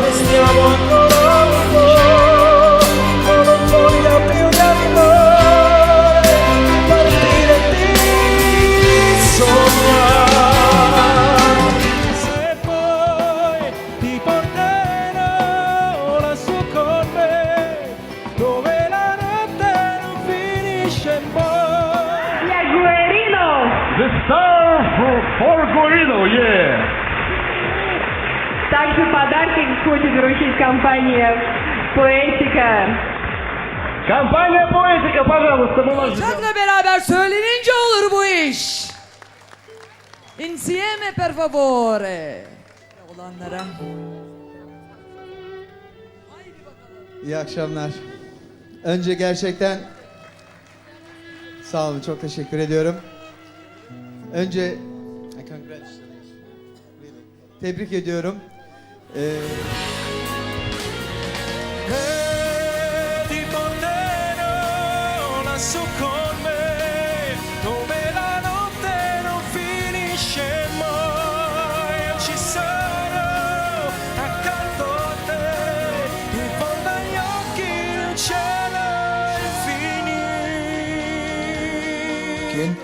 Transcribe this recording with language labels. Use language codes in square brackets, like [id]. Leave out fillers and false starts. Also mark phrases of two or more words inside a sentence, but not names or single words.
[it] Restiamo ancora un po', ma non voglia più di amore, partire di sognare. Se poi ti porterò lassù con me, dove la notte non finisce mai. La Guerino! [en] The star for Guerino, yeah! [ru] Также подарки хочет вручить компания Poetica. Компания Poetica, пожалуйста, мы вас... [tr] Uçakla beraber söylenince olur bu iş. [it] Insieme per favore. [tr] Olanlara. İyi akşamlar. Önce gerçekten sağ olun, çok teşekkür ediyorum. Önce tebrik ediyorum. [it] Ti porterò lassù con me, dove la notte non finisce mai. Io ci sarò accanto a te, in fondo agli occhi il cielo infinito.